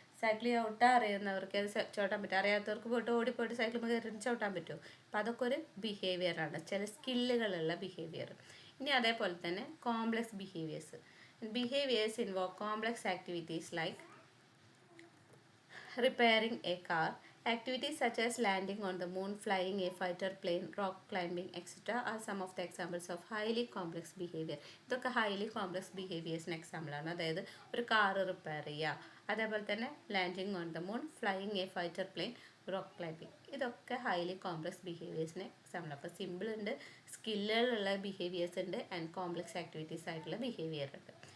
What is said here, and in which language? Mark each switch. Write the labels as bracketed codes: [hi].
[ml] Cycle ചവിട്ടാൻ അറിയുന്നവർക്ക് അത് ചവിട്ടാൻ പറ്റും, അറിയാത്തവർക്ക് പോയിട്ട് ഓടിപ്പോയിട്ട് സൈക്കിൾ കയറി ചവിട്ടാൻ പറ്റുമോ? അപ്പം അതൊക്കെ ഒരു ബിഹേവിയറാണ്, ചില സ്കില്ലുകളുള്ള ബിഹേവിയർ. ഇനി അതേപോലെ തന്നെ [en] Complex behaviours. Behaviours involve complex activities like repairing a car. Activities such as landing on the moon, flying a fighter plane, rock climbing, etc. are some of the examples of highly complex behavior. [ml] ഇതൊക്കെ highly complex ബിഹേവിയേഴ്സിന് എക്സാമ്പിളാണ്. അതായത് ഒരു car repair ചെയ്യുക, അതേപോലെ തന്നെ [en] Landing on the moon, flying a fighter plane, rock climbing. [ml] ഇതൊക്കെ highly complex ബിഹേവിയേഴ്സിന് example. അപ്പോൾ simple ഉണ്ട്, സ്കില്ലുകളുള്ള ബിഹേവിയേഴ്സ് ഉണ്ട്, ആൻഡ് കോംപ്ലക്സ് ആക്ടിവിറ്റീസ് ആയിട്ടുള്ള ബിഹേവിയർ ഉണ്ട്.